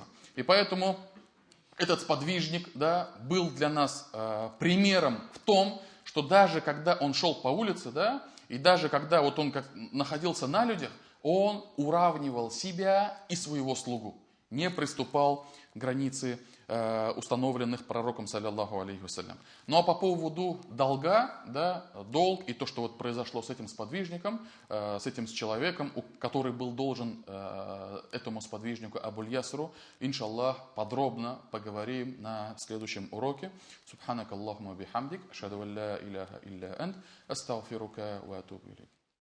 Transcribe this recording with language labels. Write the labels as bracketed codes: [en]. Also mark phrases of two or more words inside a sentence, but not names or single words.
[ru] И поэтому этот сподвижник, да, был для нас примером в том, что даже когда он шел по улице, да, и даже когда вот он находился на людях, он уравнивал себя и своего слугу, не приступал к границе установленных пророком, [ar] صلى الله عليه وسلم. [ru] Ну а по поводу долга, да, долг и то, что вот произошло с этим сподвижником, с этим человеком, который был должен этому сподвижнику Абуль-Ясру, иншаллах, подробно поговорим на следующем уроке. [ar] سبحانك اللهم بحمدك أشهد أن لا إله إلا أنت أستغفرك وأتوب إليك.